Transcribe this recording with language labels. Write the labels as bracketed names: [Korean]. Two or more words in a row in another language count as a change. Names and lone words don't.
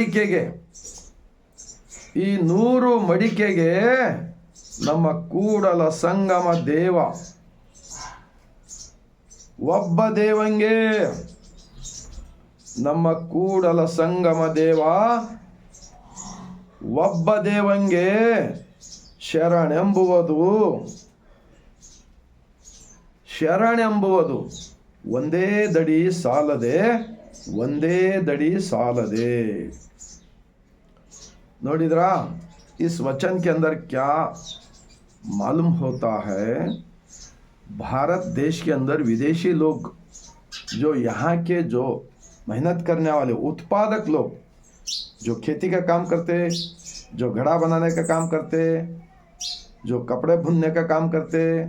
[Kannada] ಮಡಿಕೆಗೆ ನಮ್ಮ ಕೂಡಲ ಸಂಗಮ ದೇವ ಒಬ್ಬ ದೇವಂಗೆ, ನಮ್ಮ ಕೂಡಲ ಸಂಗಮ ದೇವ ಒಬ್ಬ ದೇವಂಗೆ ಶರಣೆಂಬುವುದು ಒಂದೇ ದಡಿ ಸಾಲದೆ. [Hindi] नोडिद्रा, इस वचन के अंदर क्या मालूम होता है? भारत देश के अंदर विदेशी लोग, जो यहाँ के जो मेहनत करने वाले उत्पादक लोग, जो खेती का काम करते, जो घड़ा बनाने का काम करते, जो कपड़े बुनने का काम करते,